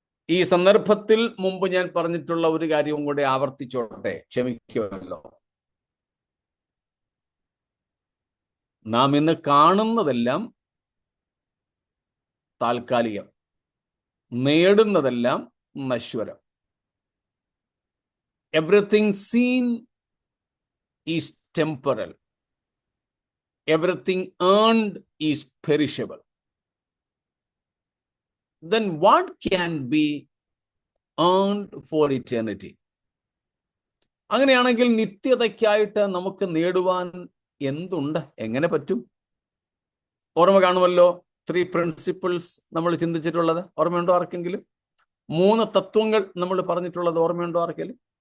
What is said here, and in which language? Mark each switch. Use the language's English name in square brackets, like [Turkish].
[Malayalam] ഈ സന്ദർഭത്തിൽ മുമ്പ് ഞാൻ പറഞ്ഞിട്ടുള്ള ഒരു കാര്യവും കൂടെ ആവർത്തിച്ചോട്ടെ, ക്ഷമിക്കുമല്ലോ. നാം ഇന്ന് കാണുന്നതെല്ലാം താൽക്കാലികം, നേടുന്നതെല്ലാം നശ്വരം. [English] Everything seen is temporal. Everything earned is perishable. Then what can be earned for eternity? [Malayalam] അങ്ങനെയാണെങ്കിൽ നിത്യതയ്ക്കായിട്ട് നമുക്ക് നേടുവാൻ എന്തുണ്ട്? എങ്ങനെ പറ്റും? ഓർമ്മ കാണുമല്ലോ, 3 പ്രിൻസിപ്പിൾസ് നമ്മൾ ചിന്തിച്ചിട്ടുള്ളത് ഓർമ്മയുണ്ടോ ആർക്കെങ്കിലും? 3 തത്വങ്ങൾ നമ്മൾ പറഞ്ഞിട്ടുള്ളത് ഓർമ്മയുണ്ടോ ആർക്കെങ്കിലും?